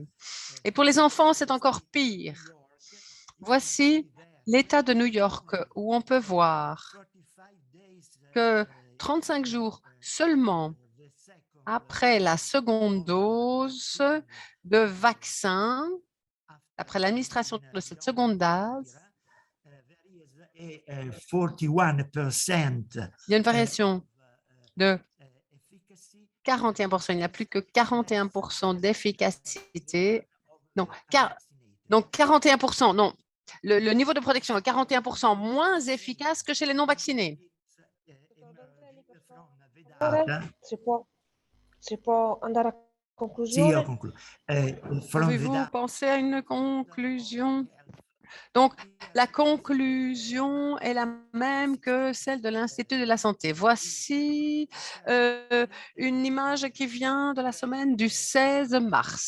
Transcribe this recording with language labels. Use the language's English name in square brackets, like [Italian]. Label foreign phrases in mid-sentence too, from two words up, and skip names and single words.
[French] Et pour les enfants, c'est encore pire. Voici l'État de New York où on peut voir que 35 jours seulement après la seconde dose de vaccin, après l'administration de cette seconde dose, il y a une variation de 41%. Il n'y a plus que 41% d'efficacité. Non, donc 41%, non. Le niveau de protection est 41% moins efficace que chez les non-vaccinés. [Italian] Si può andare a conclusione? [French] Pouvez-vous penser à une conclusion? Donc, la conclusion est la même que celle de l'Institut de la santé. Voici une image qui vient de la semaine du 16 mars.